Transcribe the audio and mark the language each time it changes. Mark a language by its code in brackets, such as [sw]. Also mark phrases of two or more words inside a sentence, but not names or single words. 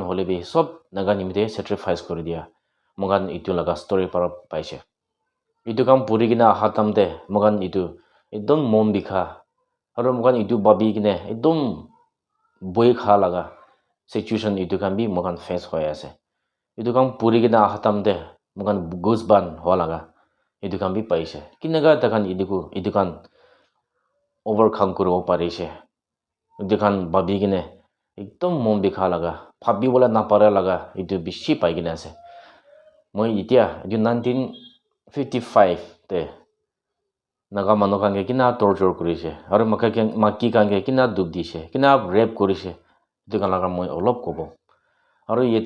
[nag] holebi sob naga nimte sacrifice kori dia mogan itu laga story para paise itu kam puri gina hatam de mogan itu ekdom mom bikha aru mogan itu babi gine ekdom boi kha laga situation itu kan bi mogan face hoy ase itu kam puri gina hatam de mogan gusban ho laga itu kan bi paise kinaga takan itu kan overcome kuro parise itu kan babi gine ekdom mom bikha laga phabi bola na para laga itu bishi pai gina ase moi itia 1955 te naga manu kange kina torture kurise aru maki kange kina duk dise kina rape kurise itu kan laga moi olop kobo aru yete